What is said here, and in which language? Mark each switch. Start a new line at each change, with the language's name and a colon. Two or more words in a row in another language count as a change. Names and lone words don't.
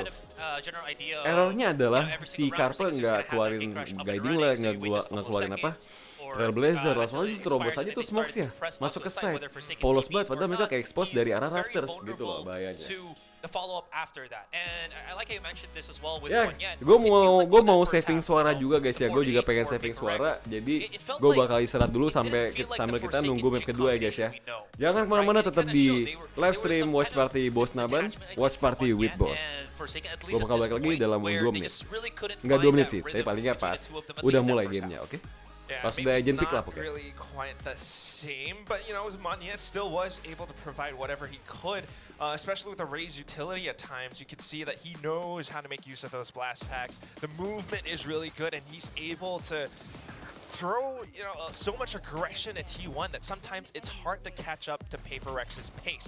Indonesian: Errornya adalah si Carpe nggak keluarin guiding lah, nggak keluarin Trailblazer, langsung aja terobos aja tuh smokes ya, masuk ke side, polos banget, padahal mereka kayak expose dari arah rafters gitu loh bahayanya. Ya, gue mau saving suara juga guys ya, gue juga pengen saving suara, jadi gue bakal istirahat dulu sambil kita nunggu map kedua ya guys ya. Jangan kemana-mana, tetap di
English: live stream
Indonesian: Watch Party Boss Naban, Watch Party with Boss. Gue bakal balik lagi dalam 2 menit, nggak 2 menit sih, tapi palingnya pas udah mulai gamenya, oke? Pas udah
English: agent pick
Indonesian: lah pokoknya.
English: Really quite the same, but you know, Banyak still was able to provide whatever he could, especially with the Raze utility at times. You can see that he knows how to make use of those blast packs. The movement is really good, and he's able to throw, so much aggression at T1 that sometimes it's hard to catch up to Paper Rex's pace.